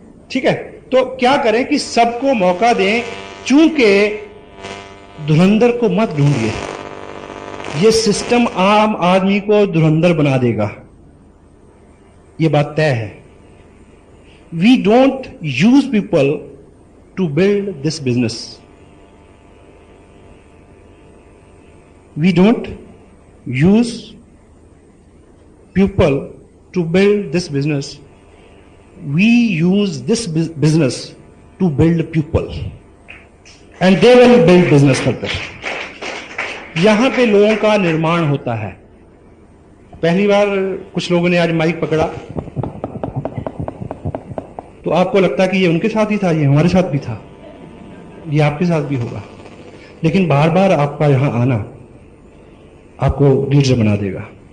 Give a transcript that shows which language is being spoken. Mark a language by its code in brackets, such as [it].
[hi] ठीक है, तो क्या करें कि सबको मौका दें। चूंकि धुरंधर को मत ढूंढिए, यह सिस्टम आम आदमी को धुरंधर बना देगा, यह बात तय है। [en] We don't use people to build this business. We don't use people to build this business. We use this business to build people. And they will build business further. [hi] यहां पे लोगों का निर्माण होता है। पहली बार कुछ लोगों ने आज माइक पकड़ा तो आपको लगता है कि ये उनके साथ ही था, ये हमारे साथ भी था, ये आपके साथ भी होगा। लेकिन बार बार आपका यहां आना आपको लीडर बना देगा।